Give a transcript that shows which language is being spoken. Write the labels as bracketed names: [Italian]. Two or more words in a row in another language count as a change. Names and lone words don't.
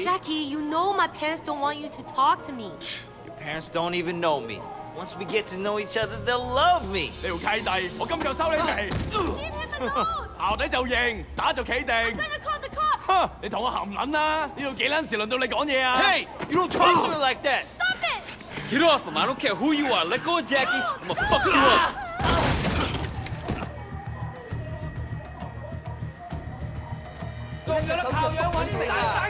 [English] Jackie, you know my parents don't want you to talk to me. Your parents don't even know me. Once we get to know each other, they'll love me. [Cantonese] 你條契弟，我今就收你皮。 [English] Leave him alone! [Cantonese] 淆底就認，打就企定。 [English] I'm gonna call the cops! [Cantonese] 哼！你同我含撚啦！呢度幾撚時輪到你講嘢啊 [English] Hey, you don't talk to me like that. Stop it! Get off him! I don't care who you are. Let go of Jackie. I'm gonna fuck you up. [Cantonese] 仲有得靠樣揾食啊！